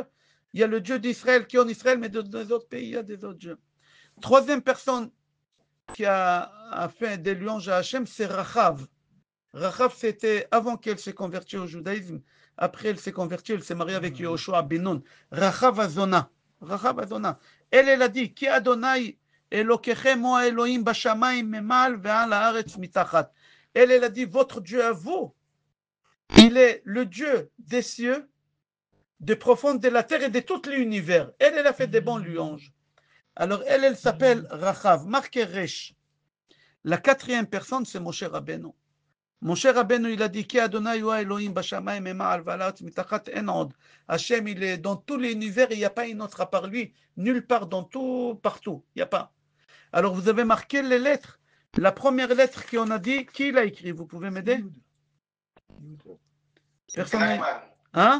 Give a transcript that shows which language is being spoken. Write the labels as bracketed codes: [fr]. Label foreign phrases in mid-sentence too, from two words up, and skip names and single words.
[fr] Il y a le Dieu d'Israël qui est en Israël, mais dans les autres pays, il y a des autres dieux. Troisième personne qui a fait des louanges à Hachem, c'est Rachav. Rachav, c'était avant qu'elle s'est convertie au judaïsme. Après, elle s'est convertie, elle s'est mariée avec Yehoshua ben Nun. Rachav Azona. Rachav Azona. Elle a dit, [he] כי אדוני אלוקיכם הוא אלוהים בשמיים ממעל ועל הארץ מתחת. [fr] Elle a dit, votre Dieu à vous, il est le Dieu des cieux, des profondes de la terre et de tout l'univers. Elle a fait des bons louanges. Alors, elle s'appelle Rachav, marqué Resh. La quatrième personne, c'est Moshe Rabbeinu. Moshe Rabbeinu, il a dit, [he] כי אדוני הוא אלוהים בשמיים ממעל ועל הארץ מתחת אין עוד. [fr] Hachem, il est dans tout l'univers, il n'y a pas une autre à part lui, nulle part, dans tout, partout. Il n'y a pas. Alors, vous avez marqué les lettres. La première lettre qu'on a dit, qui l'a écrit? Vous pouvez m'aider? Personne. Hein?